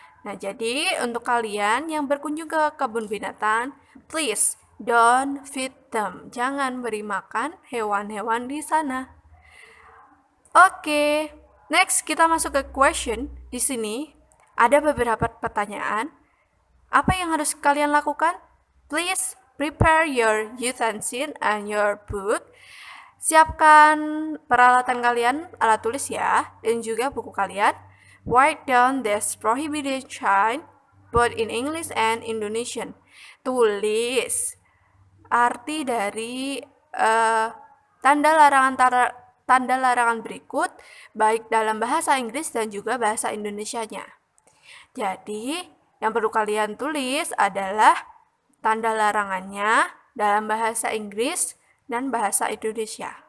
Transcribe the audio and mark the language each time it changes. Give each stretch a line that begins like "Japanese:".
Indonesian: Nah, jadi untuk kalian yang berkunjung ke kebun binatang,
English: please don't feed them.
Indonesian: Jangan beri makan hewan-hewan di sana. Oke, next kita masuk ke question. Di sini ada beberapa pertanyaan. Apa yang harus kalian lakukan?
English: Please prepare your utensil and your book.
Indonesian: Siapkan peralatan kalian, alat tulis ya, dan juga buku kalian.
English: Write down this prohibited sign both in English and Indonesian.
Indonesian: Tulis arti dari tanda larangan berikut, baik dalam bahasa Inggris dan juga bahasa Indonesianya. Jadi, yang perlu kalian tulis adalah tanda larangannya dalam bahasa Inggris dan bahasa Indonesia.